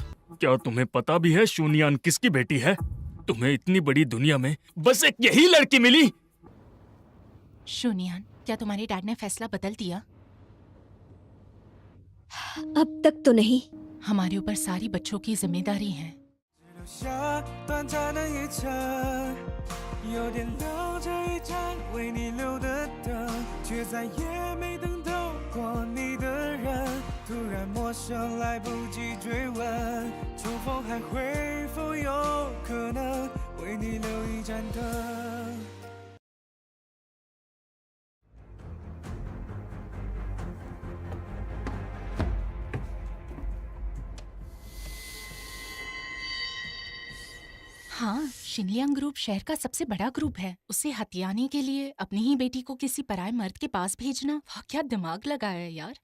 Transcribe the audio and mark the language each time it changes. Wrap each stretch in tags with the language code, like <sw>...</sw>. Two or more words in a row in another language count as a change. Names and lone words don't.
<hi>क्या तुम्हें पता भी है शूनियान किसकी बेटी है? तुम्हें इतनी बड़ी दुनिया में बस एक यही लड़की मिली। शुनियान, क्या तुम्हारे डैड ने फैसला बदल दिया? अब तक तो नहीं। हमारे ऊपर सारी बच्चों की जिम्मेदारी है।</hi> <zh>留下短暂的一程，有点亮着一盏为你留的灯，却再也没等到过你的人。突然陌生，来不及追问，重逢还会否有可能为你留一盏灯？</zh> <hi>हाँ, शिनलियांग ग्रुप शहर का सबसे बड़ा ग्रुप है। उसे हथियाने के लिए अपनी ही बेटी को किसी पराये मर्द के पास भेजना, वाह क्या दिमाग लगाया है यार।</hi>